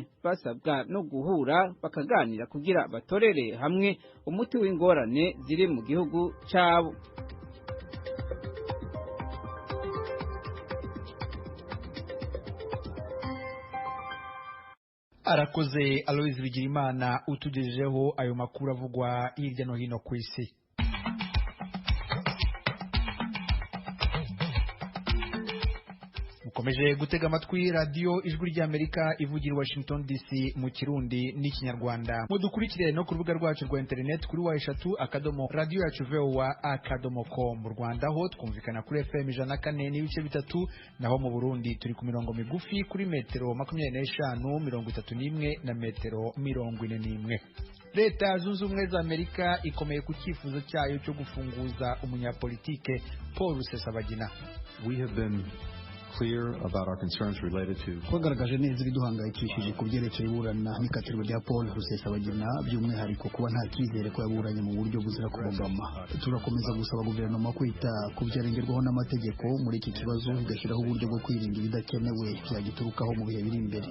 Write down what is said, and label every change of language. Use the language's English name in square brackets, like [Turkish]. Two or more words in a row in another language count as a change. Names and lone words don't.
[Rundi] Basabwa no guhura bakaganira kugira batorere hamwe umuti w'ingorane ziri mu gihugu cyabo. Arakoze Aloise Bigirimana utugejejeho ayo makuru avugwa hirya no hino ku isi. [Kinyarwanda] Mukomeje gutega amatwi radio Ijwi ry'Amerika ivugira Washington DC mu Kirundi n'Ikinyarwanda. Mudukurikire no ku rubuga rwacu rwa internet kuri wa3.radio.com. Mu Rwanda ho twumvikana kuri FM 104.3, naho mu Burundi turi ku mirongo migufi kuri metero 25, 31 na metero 41. Leta Zunze Ubumwe za Amerika ikomeye ku cyifuzo cyayo cyo gufunguza umunyapolitike Paul Rusesabagina. [English] We have been clear about our concerns related to [Kinyarwanda] twagaragaje neza ibiduhangayikishije ku byerekeye iburana n'ikatirwa rya Paul Rusesabagina, by'umwihariko kuba nta cyizere ko yaburanye mu buryo buzira kubogama. Turakomeza gusaba guverinoma kwita ku byarengerwaho n'amategeko muri iki kibazo, igashyiraho uburyo bwo kwirinda ibidakenewe byagiturukaho mu bihe biri imbere.